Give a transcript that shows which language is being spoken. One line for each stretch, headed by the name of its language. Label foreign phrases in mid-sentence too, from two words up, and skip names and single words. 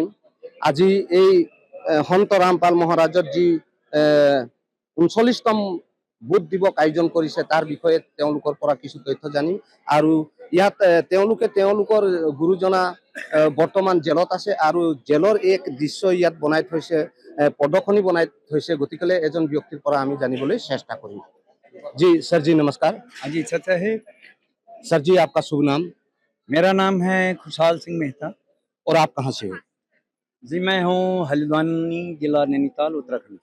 Assamese: আজি এই সন্ত ৰামপাল মহাৰাজৰ যি ৩৯তম বুধ দিৱস আয়োজন কৰিছে তাৰ বিষয়ে তেওঁলোকৰ পৰা কিছু তথ্য জানিম। আৰু ইয়াত তেওঁলোকৰ গুৰুজনা বৰ্তমান জেলত আছে আৰু জেলৰ এক দৃশ্য ইয়াত বনাই থৈছে, প্ৰদৰ্শনী বনাই থৈছে, গতিকে এজন ব্যক্তিৰ পৰা আমি জানিবলৈ চেষ্টা কৰিম।
Hindi: जी सर जी नमस्कार। हाँ जी सर साहेब। सर जी आपका शुभ नाम? मेरा नाम है खुशहाल सिंह मेहता। और आप कहाँ से हो? जी मैं हूँ हल्द्वानी, जिला नैनीताल, उत्तराखंड।